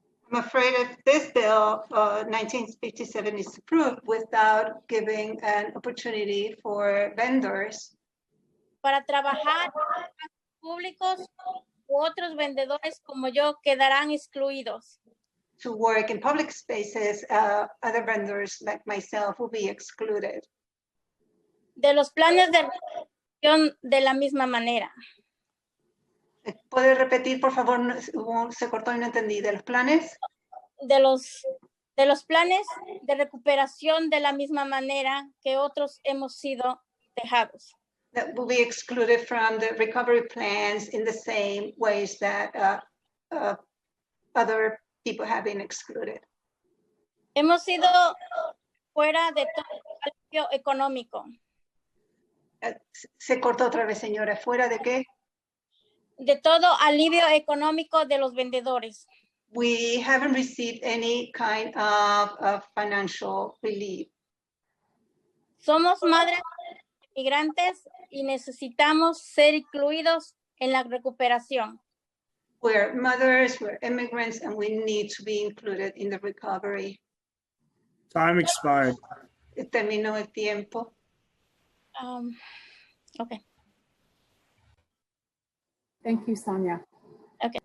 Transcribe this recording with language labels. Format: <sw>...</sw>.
<en>I'm afraid if this bill, 1957, is approved without giving an opportunity for vendors</en> <es>para trabajar públicos u otros vendedores como yo quedarán excluidos.</es> <en>To work in public spaces, other vendors like myself will be excluded.</en> <es>De los planes de reducción de la misma manera. ¿Puede repetir, por favor? Se cortó y no entendí. ¿De los planes? De los planes de recuperación de la misma manera que otros hemos sido dejados.</es> <en>That will be excluded from the recovery plans in the same ways that other people have been excluded.</en> <es>Hemos sido fuera de todo alivio económico. Se cortó otra vez, señora. ¿Fuera de qué? De todo alivio económico de los vendedores.</es> <en>We haven't received any kind of financial relief.</en> <es>Somos madres migrantes y necesitamos ser incluidos en la recuperación.</es> <en>We're mothers, we're immigrants, and we need to be included in the recovery. Time expired.</en> <es>Terminó el tiempo.</es> <en>Okay. Thank you, Sonia. Okay.</en>